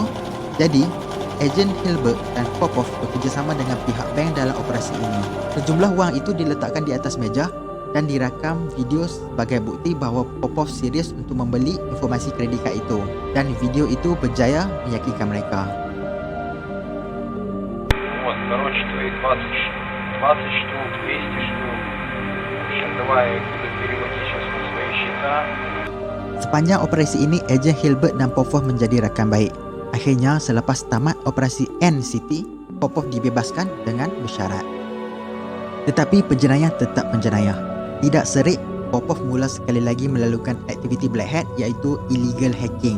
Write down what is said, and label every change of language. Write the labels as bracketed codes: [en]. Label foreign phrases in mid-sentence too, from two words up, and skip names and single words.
[ms] Jadi, ejen Hilbert dan Popov bekerjasama dengan pihak bank dalam operasi ini. Sejumlah wang itu diletakkan di atas meja dan dirakam video sebagai bukti bahawa Popov serius untuk membeli informasi kredit kad itu, dan video itu berjaya meyakinkan mereka. [ru] Вот, Короче, твои 20 штук, 200 штук. В общем, давай буду переводить сейчас на свои счета. [ms] Sepanjang operasi ini, ejen Hilbert dan Popov menjadi rakan baik. Akhirnya, selepas tamat operasi NCT, Popov dibebaskan dengan bersyarat. Tetapi penjenayah tetap penjenayah. Tidak serik, Popov mula sekali lagi melakukan aktiviti [en] Black Hat [ms] iaitu [en] illegal hacking.